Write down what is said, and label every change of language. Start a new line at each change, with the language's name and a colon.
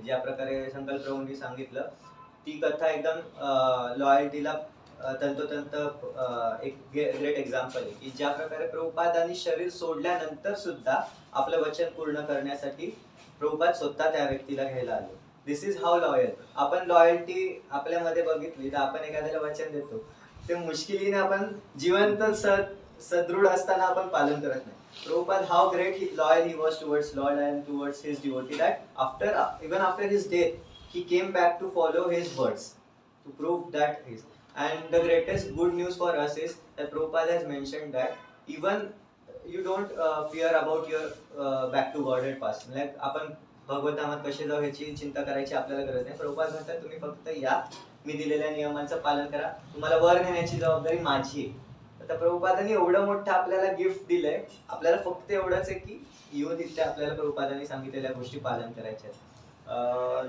Marathi: ज्या प्रकारे संकल्प प्रभूंनी सांगितलं ती कथा एकदम लॉयल्टीला तंतोतंत एक ग्रेट एक्झाम्पल आहे की ज्या प्रकारे प्रभुपादांनी शरीर सोडल्यानंतर सुद्धा आपलं वचन पूर्ण करण्यासाठी प्रभुपाद स्वतः त्या व्यक्तीला घ्यायला आले.
English: This is how loyal.
Marathi: आपण लॉयल्टी आपल्यामध्ये बघितली तर आपण एखाद्याला वचन देतो ते मुश्किलीने आपण जिवंत सदृढ असताना आपण पालन करत नाही.
English: Prabhupada, how great loyal he was towards Lord and towards his devotee that even after his death, he came back to follow his words to prove that his. And the greatest good news for us is that Prabhupada has mentioned that even you don't fear about your back to Godhead path.
Marathi: Like आपण भगवद्धामात कसे जाऊ ह्याची चिंता करायची आपल्याला गरज नाही. प्रभुपाद म्हणतात तुम्ही फक्त या, मी दिलेल्या नियमांचं पालन करा, तुम्हाला वर नेण्याची जबाबदारी माझी आहे. आता प्रभुपादांनी एवढं मोठं आपल्याला गिफ्ट दिलंय, आपल्याला फक्त एवढंच आहे की येऊन तिथे आपल्याला प्रभुपादांनी सांगितलेल्या गोष्टी पालन करायच्या आहेत.